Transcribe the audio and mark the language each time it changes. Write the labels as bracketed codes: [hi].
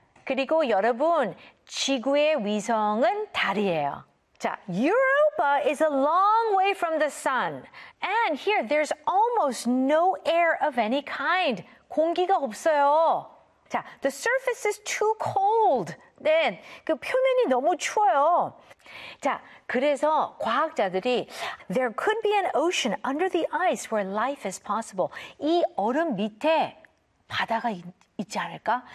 [ko] 그리고 여러분, 지구의 위성은 달이에요. 자, [en] Europa is a long way from the sun. And here there's almost no air of any kind. [ko] 공기가 없어요. 자, [en] the surface is too cold. [ko] 네, 그 표면이 너무 추워요. 자, 그래서 과학자들이 [en] there could be an ocean under the ice where life is possible. [ko] 이 얼음 밑에 바다가 있지 않을까?